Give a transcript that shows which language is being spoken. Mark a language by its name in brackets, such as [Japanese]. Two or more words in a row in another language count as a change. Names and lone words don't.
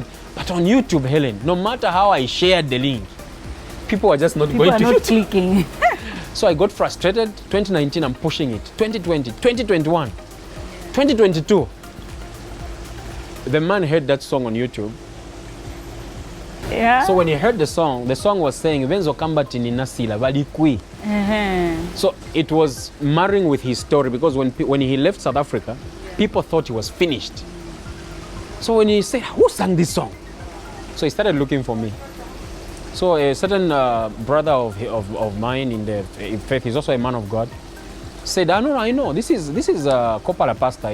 [English] But on YouTube, Helen, no matter how I shared the link, people were just not People going are to not clicking. So I got frustrated. 2019, I'm pushing it. 2020, 2021, 2022. The man heard that song on YouTube. Yeah. So when he heard the song was saying, [Bemba] Venzo Kambati ni nasila balikwi. [English] So it was marrying with his story, because when he left South Africa, people thought he was finished. So when he said, who sang this song? So he started looking for me. So a certain brother of mine in the faith, he's also a man of God, said, no, I know, this is Kopala Pastor.